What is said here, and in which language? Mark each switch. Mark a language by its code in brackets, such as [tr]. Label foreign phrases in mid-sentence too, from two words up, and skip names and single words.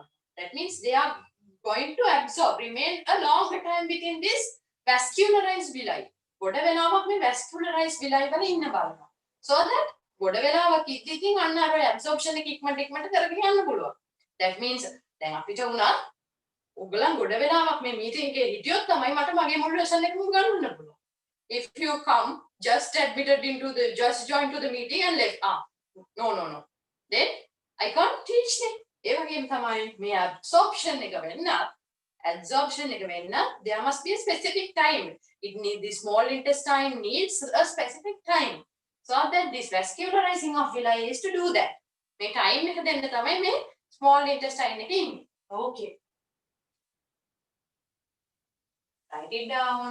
[en] That means they are going to absorb, remain a long time within this vascularized villi. [si] ගොඩ වෙලාවක් මේ [en] vascularized villi [si] වල ඉන්න බලන්න. [en] So that [si] ගොඩ වෙලාවක් ඉතින් අන්න අර absorption එක ඉක්මනට කරගෙන යන්න පුළුවන්. [en] That means [si] දැන් අපිට උනා ඔයගලන් ගොඩ වෙලාවක් මේ මීටින් එකේ හිටියොත් තමයි මට මගේ මුළු lesson එකම ගන්න පුළුවන්. [en] If you come just joined to the meeting and left, no. Then I can't teach them. [si] ඒ වගේම තමයි මේ absorption එක වෙන්න [en] there must be a specific time. The small intestine needs a specific time. So that this vascularizing of villi is to do that. [si] මේ time එක දෙන්න තමයි මේ [en] small intestine [si] එකේ ඉන්නේ. [en] Okay. Write it down.